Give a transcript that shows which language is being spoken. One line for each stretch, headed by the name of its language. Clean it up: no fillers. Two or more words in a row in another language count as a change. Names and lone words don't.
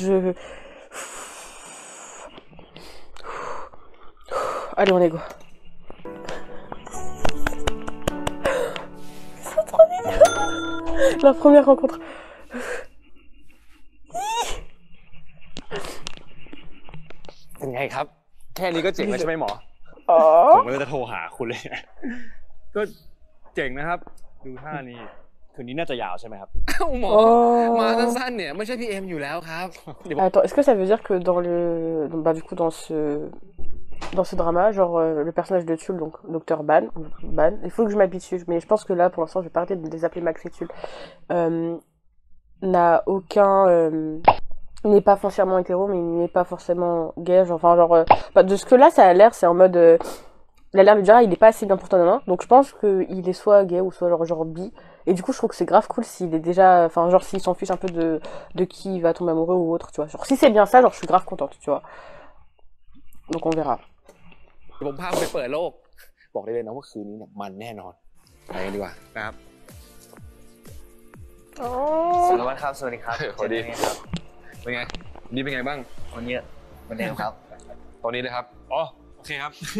French: Allez, on est go. C'est trop mignon. La première rencontre.
Thai: เป็นไงครับ แค่นี้ก็เจ๋งแล้วใช่ไหมหมอ ผมก็เลยจะโทรหาคุณเลย ก็เจ๋งนะครับ ดูท่านี้คืนนี้น่าจะยาวใช่ไหมครับ หมอมาสั้นๆเนี่ยไม่ใช่พี่เอ็มอยู่แล้วครับ
French: Attends, est-ce que ça veut dire que dans le... Bah, du coup, dans ce drama, genre, le personnage de Tulle, donc Dr Ban, il faut que je m'habitue, mais je pense que là, pour l'instant, je vais pas arrêter de les appeler Max et Tulle, n'a aucun... il n'est pas foncièrement hétéro, mais il n'est pas forcément gay, genre, enfin, genre... bah, de ce que là, ça a l'air, c'est en mode... il a l'air de dire, ah, il est pas assez bien pour toi, non, donc je pense qu'il est soit gay ou soit genre bi, et du coup, je trouve que c'est grave cool s'il est déjà... Enfin, genre, s'il s'en fiche un peu de qui il va tomber amoureux ou autre, tu vois. Genre, si c'est bien ça, genre, je suis grave contente, tu vois. Donc, on verra.
Thai: ผมพาไปเปิดโลก บอกได้เลยนะว่าคืนนี้เนี่ยมันแน่นอน ไปกันดีกว่านะครับ สารวัตรครับสวัสดีครับ สวัสดีครับเป็นไงนี่เป็นไงบ้าง วันนี้วันเดิมครับ ตอนนี้เลยครับอ๋อโอเคครับ